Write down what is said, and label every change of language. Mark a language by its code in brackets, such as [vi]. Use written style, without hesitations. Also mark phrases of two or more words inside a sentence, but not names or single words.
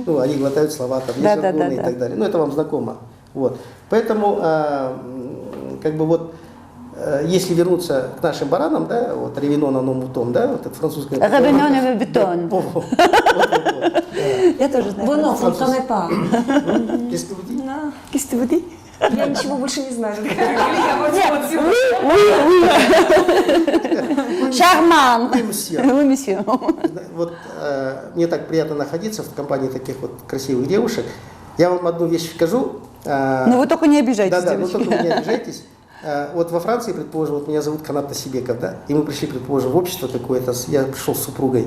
[ru] Ну, они глотают слова, там, есть жаргоны и так далее. Ну, это вам знакомо. Вот. Поэтому, как бы вот, если вернуться к нашим баранам, да, вот [fr] revenons à nos moutons, [ru] да, вот это французское. [fr] revenons à béton. [ru] Я тоже знаю. Вы не [fr] connaissez pas. Qu'est-ce que vous dites? Qu'est-ce que vous dites? [ru] Я ничего больше не знаю. Шарман. [fr] Oui, monsieur. Oui, monsieur. [ru] Вот мне так приятно находиться в компании таких вот красивых девушек. Я вам одну вещь скажу. Но вы только не обижайтесь, Да, но девочки. только вы не обижайтесь. Вот во Франции, предположим, вот меня зовут Канат Насибеков, да, и мы пришли, предположим, в общество какое-то, я пришел с супругой.